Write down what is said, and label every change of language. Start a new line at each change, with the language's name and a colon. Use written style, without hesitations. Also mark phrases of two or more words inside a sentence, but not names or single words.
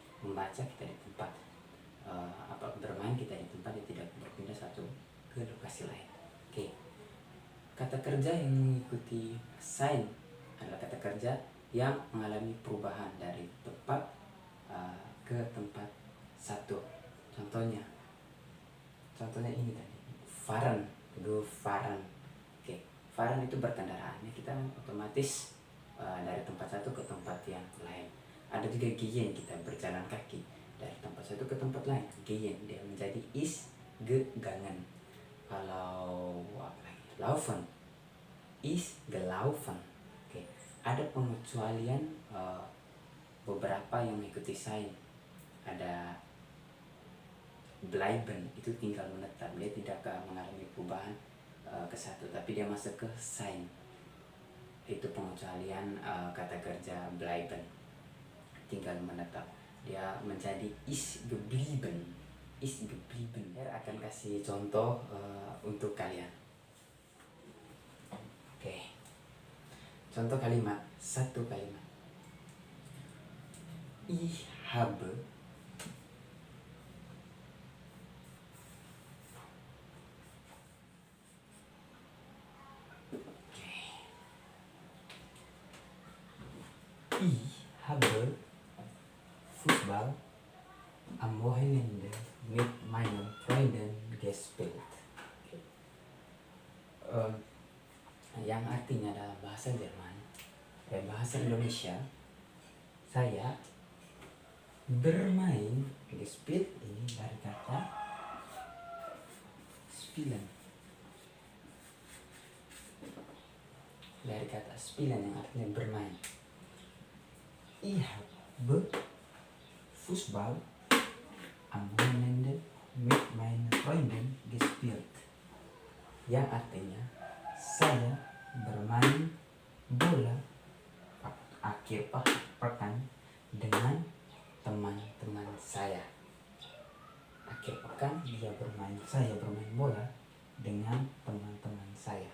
Indonesian: Membaca kita di tempat, bermain kita di tempat yang tidak berpindah satu ke lokasi lain. Oke, kata kerja yang mengikuti sein adalah kata kerja yang mengalami perubahan dari tempat ke tempat satu. Contohnya ini tadi,
German: fahren, go fahren.
Indonesian: Oke, fahren itu berkendaraannya kita otomatis dari tempat satu ke tempat yang lain. Ada juga gehen, kita berjalan kaki dari tempat satu ke tempat lain. Gehen dia menjadi
German: is gegangen.
Indonesian: Kalau apa lagi?
German: Laufen, is gelaufen.
Indonesian: Oke, ada pengecualian beberapa yang mengikuti sein. Ada bleiben, itu tinggal menetap, dia tidak mengalami perubahan ke satu, tapi dia masuk ke sein. Itu pengecualian kata kerja bleiben, tinggal menetap, dia menjadi
German: is geblieben. Is geblieben.
Indonesian: Saya akan kasih contoh untuk kalian. Oke, contoh kalimat, satu kalimat.
German: Ich habe Ich habe Fußball am Wochenende mit meinen Freunden gespielt.
Indonesian: Yang artinya dalam bahasa Jerman dan bahasa Indonesia, saya bermain. Gespielt ini dari kata spielen, dari kata spielen yang artinya bermain.
German: Ich habe Fußball am Wochenende mit meinen Freunden gespielt.
Indonesian: Yang artinya saya bermain bola akhir pekan dengan teman-teman saya. Akhir pekan saya bermain bola dengan teman-teman saya.